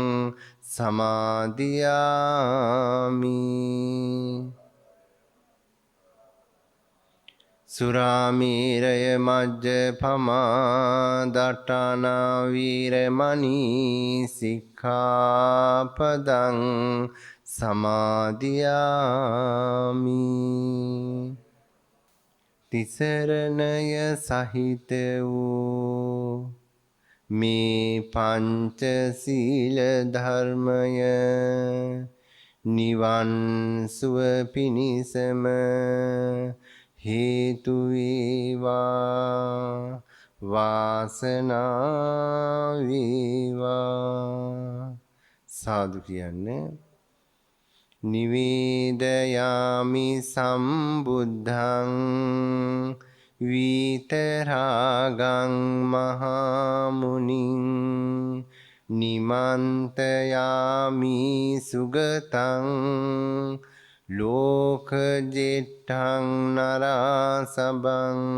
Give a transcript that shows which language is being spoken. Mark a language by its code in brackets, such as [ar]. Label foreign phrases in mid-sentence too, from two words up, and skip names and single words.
[pi] සමාදියාමි සුරාමේරය මජ්ජපමා දට්ඨානා වීරමණී සික්ඛාපදං සමාදියාමි [si] තිසරණය සහිත වූ මේ පංචශීල ධර්මය නිවන් සුව පිණිසම හේතු වේවා වාසනාව වේවා සාදු කියන්නේ [pi] නිවේදයාමි සම්බුද්ධං විතරාගං මහමුනිං නිමන්තයාමි සුගතං ලෝකජෙට්ඨං නරසබං